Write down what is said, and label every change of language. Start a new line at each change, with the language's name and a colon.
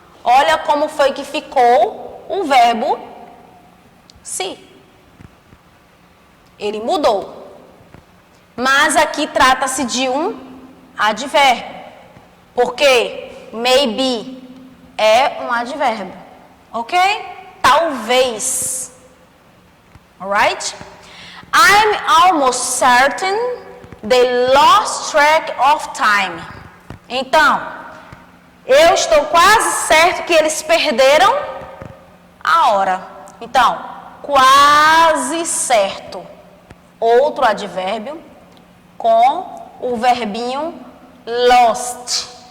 Portuguese: Olha como foi que ficou o verbo see. Ele mudou. Mas aqui trata-se de um advérbio. Porque maybe é um advérbio. Ok? Talvez. Alright?
English: I'm almost certain they lost track of time.
Portuguese: Então, eu estou quase certo que eles perderam a hora. Então, quase certo. Outro advérbio com o verbinho lost.